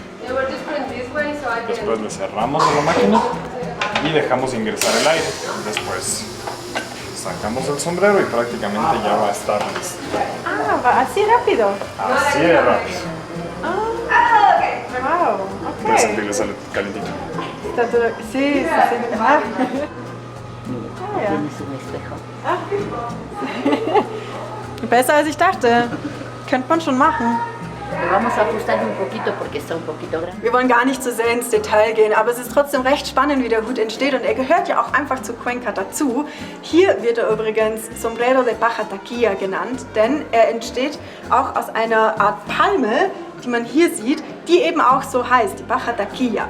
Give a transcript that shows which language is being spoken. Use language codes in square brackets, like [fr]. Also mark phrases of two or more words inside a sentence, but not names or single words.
[es] Después le cerramos a la máquina y dejamos ingresar el aire. Después sacamos el sombrero y prácticamente ya va a estar listo. Ah, va así rápido. Así de rápido. Wow, Puedes okay. sentirle sale calentito. Está todo... Sí, sí, sí. [de] Ah. Besser als ich dachte. Könnte man schon machen. [es] Lo vamos a ajustar un poquito porque está un poquito grande. [de] Wir wollen gar nicht zu sehr ins Detail gehen, aber es ist trotzdem recht spannend, wie der Hut entsteht und er gehört ja auch einfach zu Cuenca dazu. Hier wird er übrigens Sombrero de Paja Taquilla genannt, denn er entsteht auch aus einer Art Palme, die man hier sieht, die eben auch so heißt, die Paja Taquilla.